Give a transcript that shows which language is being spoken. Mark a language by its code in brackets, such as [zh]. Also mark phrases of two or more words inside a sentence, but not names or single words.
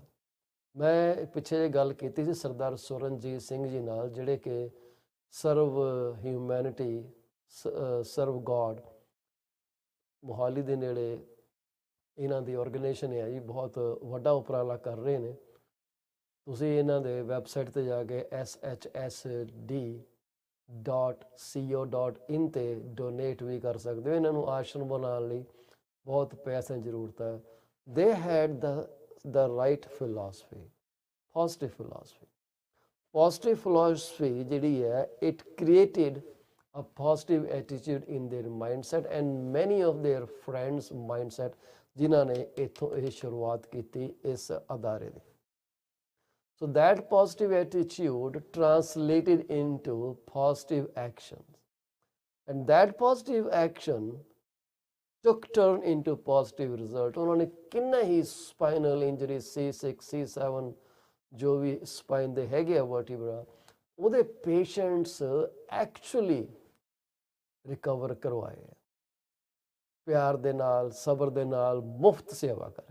[pa] ਮੈਂ ਪਿੱਛੇ ਜਿਹੇ ਗੱਲ ਕੀਤੀ ਸੀ ਸਰਦਾਰ ਸੁਰਨਜੀਤ ਸਿੰਘ ਜੀ ਨਾਲ, ਜਿਹੜੇ ਕਿ ਸਰਵ ਹਿਊਮੈਨਿਟੀ ਸਰਵ ਗੋਡ ਮੋਹਾਲੀ ਦੇ ਨੇੜੇ ਇਹਨਾਂ ਦੀ ਆਰਗੇਨਾਈਜੇਸ਼ਨ ਹੈ ਜੀ, ਬਹੁਤ ਵੱਡਾ ਉਪਰਾਲਾ ਕਰ ਰਹੇ ਨੇ। ਤੁਸੀਂ ਇਹਨਾਂ ਦੇ ਵੈਬਸਾਈਟ 'ਤੇ ਜਾ ਕੇ shsd.co.in 'ਤੇ ਡੋਨੇਟ ਵੀ ਕਰ ਸਕਦੇ ਹੋ। ਇਹਨਾਂ ਨੂੰ ਆਸ਼ਰਮ ਬਣਾਉਣ ਲਈ ਬਹੁਤ ਪੈਸਿਆਂ ਦੀ ਜ਼ਰੂਰਤ ਹੈ। [en] They had the right philosophy, positive philosophy. Positive philosophy [pa] ਜਿਹੜੀ ਹੈ, [en] it created a positive attitude in their mindset and many of their friends mindset, [pa] ਜਿਨ੍ਹਾਂ ਨੇ ਇੱਥੋਂ ਇਹ ਸ਼ੁਰੂਆਤ ਕੀਤੀ ਇਸ ਅਦਾਰੇ ਦੀ। [en] So that positive attitude translated into positive actions, and that positive action took turn into positive result. [pa] ਉਹਨਾਂ ਨੇ ਕਿੰਨਾ ਹੀ [en] spinal injury [pa] C6 C7 ਜੋ ਵੀ ਸਪਾਈਨ ਦੇ ਹੈਗੇ ਆ ਵਰਟੀਬਰਾ, ਉਹਦੇ [en] patients actually recover [pa] ਕਰਵਾਏ ਆ, ਪਿਆਰ ਦੇ ਨਾਲ, ਸਬਰ ਦੇ ਨਾਲ, ਮੁਫਤ ਸੇਵਾ ਕਰਕੇ।